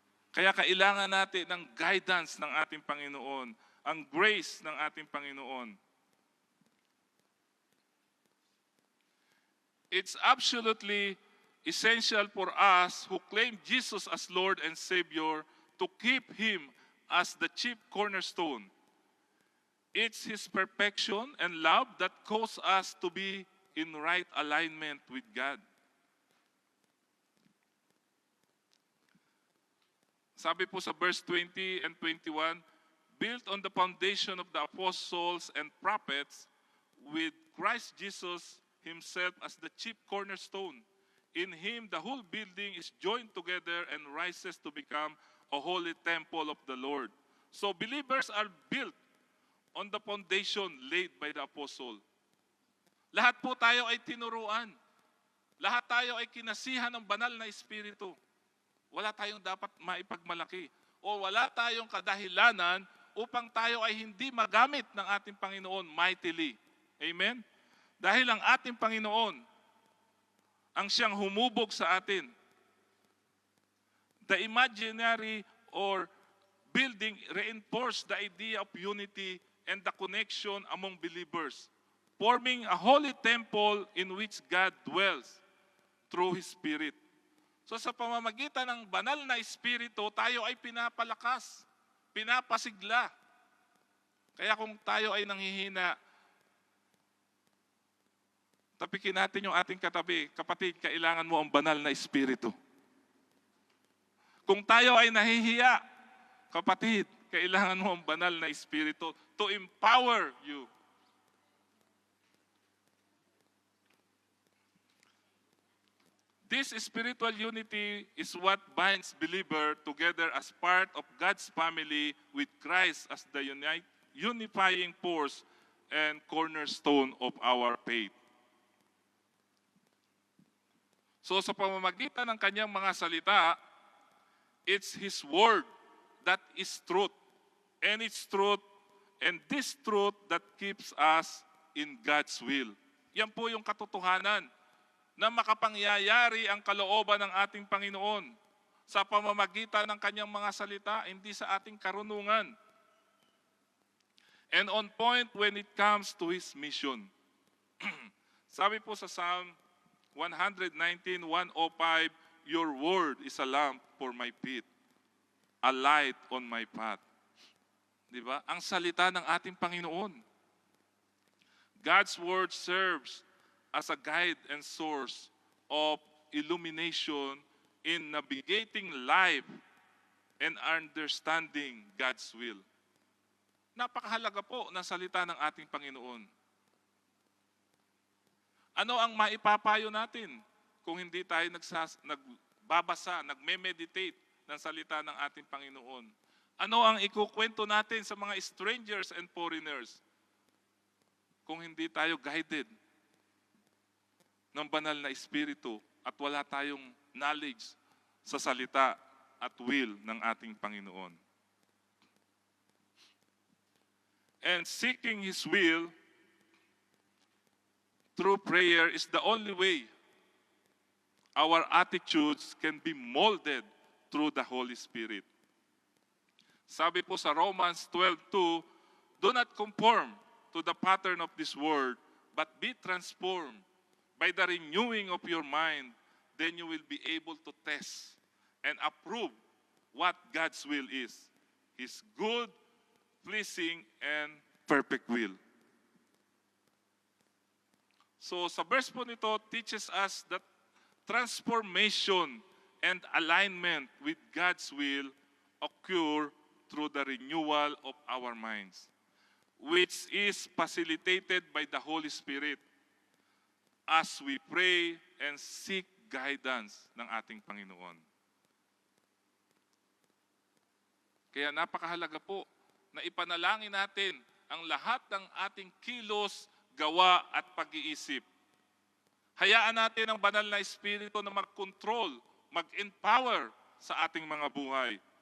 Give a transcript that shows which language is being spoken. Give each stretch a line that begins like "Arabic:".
Filipino: Kaya kailangan natin ng guidance ng ating Panginoon, ang grace ng ating Panginoon.
English: It's absolutely essential for us who claim Jesus as Lord and Savior to keep Him as the chief cornerstone. It's His perfection and love that cause us to be in right alignment with God.
Filipino: Sabi po sa
English: verse 20 and 21, built on the foundation of the apostles and prophets, with Christ Jesus Himself as the chief cornerstone. In Him, the whole building is joined together and rises to become a holy temple of the Lord. So believers are built on the foundation laid by the apostle.
Filipino: Lahat po tayo ay tinuruan. Lahat tayo ay kinasihan ng banal na Espiritu. Wala tayong dapat maipagmalaki o wala tayong kadahilanan upang tayo ay hindi magamit ng ating Panginoon mightily. Amen? Dahil ang ating Panginoon ang siyang humubog sa atin.
English: The imaginary or building reinforced the idea of unity and the connection among believers, forming a holy temple in which God dwells through His Spirit.
Filipino: So sa pamamagitan ng banal na Espiritu, tayo ay pinapalakas, pinapasigla. Kaya kung tayo ay nanghihina, tapikin natin yung ating katabi, kapatid, kailangan mo ang banal na Espiritu. Kung tayo ay nahihiya, kapatid, kailangan mo ang banal na Espiritu
English: to empower you. This spiritual unity is what binds believer together as part of God's family with Christ as the unifying force and cornerstone of our faith.
Filipino: So sa pamamagitan ng kanyang mga salita,
English: it's His word that is truth. And it's truth, and this truth that keeps us in God's will.
Filipino: Yan po yung katotohanan na makapangyayari ang kalooban ng ating Panginoon sa pamamagitan ng kanyang mga salita, hindi sa ating karunungan.
English: And on point when it comes to His mission.
Filipino: Sabi po sa
English: Psalm 119:105, your word is a lamp for my feet, a light on my path.
Filipino: Diba? Ang salita ng ating Panginoon.
English: God's word serves as a guide and source of illumination in navigating life and understanding God's will.
Filipino: Napakahalaga po ng salita ng ating Panginoon. Ano ang maipapayo natin kung hindi tayo nagbabasa, nagme-meditate ng salita ng ating Panginoon? Ano ang ikukwento natin sa mga
English: strangers and foreigners
Filipino: kung hindi tayo guided ng banal na Espiritu at wala tayong knowledge sa salita at will ng ating Panginoon?
English: And seeking His will through prayer is the only way our attitudes can be molded through the Holy Spirit.
Filipino: Sabi po sa
English: Romans 12:2, do not conform to the pattern of this world, but be transformed by the renewing of your mind. Then you will be able to test and approve what God's will is, His good, pleasing, and perfect will.
Filipino: So sa verse po nito,
English: teaches us that transformation and alignment with God's will occur through the renewal of our minds, which is facilitated by the Holy Spirit as we pray and seek guidance
Filipino: ng ating Panginoon. Kaya napakahalaga po na ipanalangin natin ang lahat ng ating kilos, gawa at pag-iisip. Hayaan natin ang banal na Espiritu na mag-control mag-empower sa ating mga buhay.